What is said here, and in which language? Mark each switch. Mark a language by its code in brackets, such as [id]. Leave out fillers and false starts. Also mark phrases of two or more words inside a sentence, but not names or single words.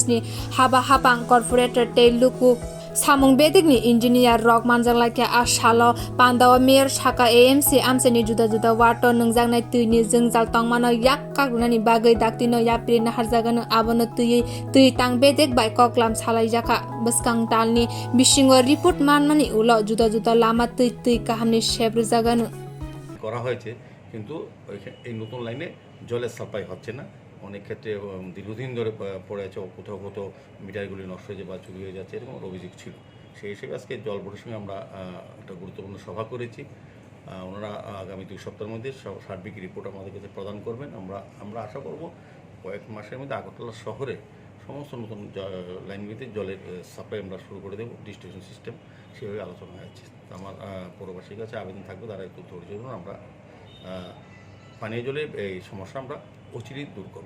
[trp] ni haba hapang corporator te luku samung bedikni engineer rok manjanglai asalo panda o mayor sakha AMC AMC-ni juda juda water nwngjaknai twini jwngjal tongmano yak rwnani bagwi daktino yapri naharnai abono twi tang bedek bai koklam khwlaijakha bwskang talni bisingo report manmani ulo juda juda lama twi kahamni rwna [bn] করা হয়েছে কিন্তু এই নতুন লাইনে জলের সাপ্লাই হচ্ছে না অনেক ক্ষেত্রে দীর্ঘদিন ধরে পড়ে আছে কোথাও কোথাও মিটারগুলি নষ্ট হয়ে যায় বা চুরি হয়ে যাচ্ছে এরকম অভিযোগ ছিল সেই হিসেবে আজকে জল বোর্ডের সঙ্গে আমরা একটা গুরুত্বপূর্ণ সভা করেছি ওনারা আগামী 2 সপ্তাহের মধ্যে সার্বিক রিপোর্ট আমাদের কাছে প্রদান করবেন আমরা আশা করব কয়েক মাসের মধ্যে আগরতলা শহরে সমস্ত নতুন লাইনগুলিতে জলের সাপ্লাই আমরা শুরু করে দেবো [en] distribution system [bn] সেভাবে আলোচনা হয়েছে আমার পৌরবাসীর কাছে আবেদন থাকবে তারা একটু ধৈর্য ধরুন আমরা পানীয় জলের এই সমস্যা আমরা অচিরেই দূর করব